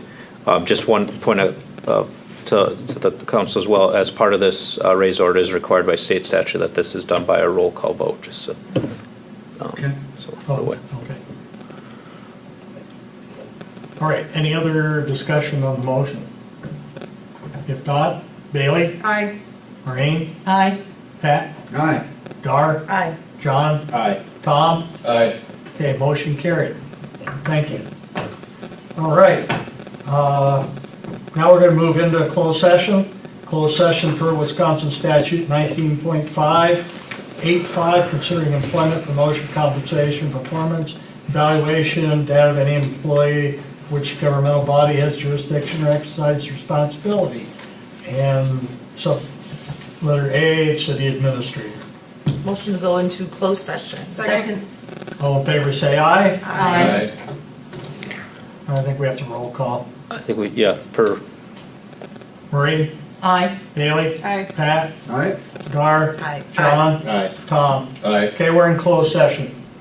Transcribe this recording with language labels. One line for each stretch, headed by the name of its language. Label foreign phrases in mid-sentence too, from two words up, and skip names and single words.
English: Just one point to the council as well, as part of this raise order is required by state statute that this is done by a roll call vote, just so. Okay. So, oh, okay. All right, any other discussion on the motion? If not, Bailey, Aye. Maureen, Aye. Pat, Aye. Dar, Aye. John, Aye. Tom? Aye. Okay, motion carried. Thank you. All right. Now we're going to move into a closed session. Closed session per Wisconsin statute 19.585, considering employment, promotion, compensation, performance, evaluation, data of any employee which governmental body has jurisdiction or exercises responsibility. And so, letter A, city administrator. Motion to go into closed session. Second. All in favor, say aye. Aye. I think we have to roll call. I think per, Marie, Aye. Bailey, Aye. Pat, All right. Dar, Aye. John, Aye. Tom. Aye. Okay, we're in closed session.